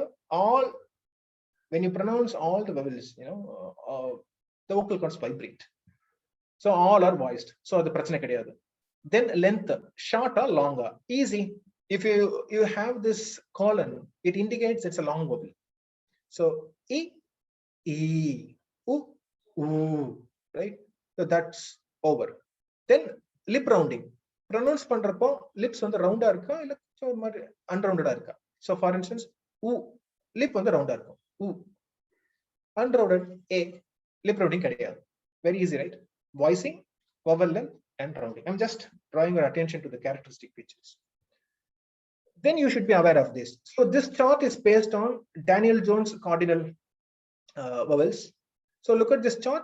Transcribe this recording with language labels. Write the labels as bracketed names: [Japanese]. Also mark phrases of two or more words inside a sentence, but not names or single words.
[English] All, when you pronounce all the vowels, the vocal cords vibrate. So all are voiced. So the [Tamil] பிரச்சனை கிடையாது. [English] Then length, short or longer, easy. If you have this colon, it indicates it's a long vowel. So e, u, right? So that's over. Then lip rounding. [Tamil] Pronounce பண்றப்போ lips வந்து round இருக்கா இல்ல unrounded இருக்கா? [English] So for instance, u, [Tamil] lip வந்து round இருக்கும். [English] U. Unrounded, a, lip rounding கிடையாது. Very easy, right? Voicing, vowel length, and rounding. I'm just drawing your attention to the characteristic features. Then you should be aware of this. So this chart is based on Daniel Jones cardinal vowels. So look at this chart.